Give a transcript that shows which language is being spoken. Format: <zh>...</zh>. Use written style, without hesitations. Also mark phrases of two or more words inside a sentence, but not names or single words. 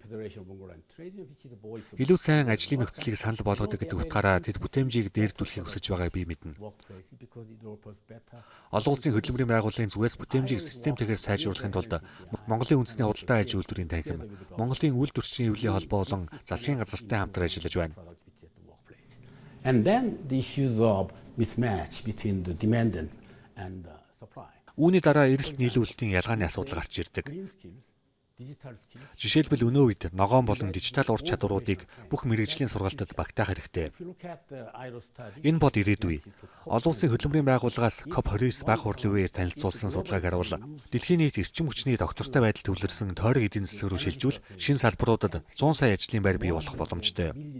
<mn>Илүү сайн ажлын нөхцөлийг санал болгодог гэдэг утгаараа тэд бүтээмжийг дээрдүүлэхийг хүсэж байгааг би мэднэ. Олон улсын хөдөлмөрийн байгууллагын зүгээс бүтээмжийг системтэйгээр сайжруулахын тулд Монголын үндэсний худалдаа аж үйлдвэрийн танхим, Монголын үйлдвэрч нийлбэлийн холбоо болон засгийн газартай хамтран ажиллаж байна.</mn> <en>And then the issues of mismatch between the demand and supply.</en> <mn>Үүний дараа эрэлт нийлүүлэлтийн ялгааны асуудал гарч ирдэг. Жишээлбэл өнөө үед ногоон болон дижитал ур чадваруудыг бүх мэргэжлийн сургалтад багтаах хэрэгтэй. Энэ бол ирээдүй. Олон улсын хөдөлмөрийн байгууллагаас COP29 баг хурлын үеэр танилцуулсан судалгааг харуул дэлхийн нийт эрчим хүчний доктортой байдал төвлөрсөн тойрог эдийн засаг руу шилжүүл шинэ салбаруудад 100 сая ажлын байр бий болох боломжтой.</mn>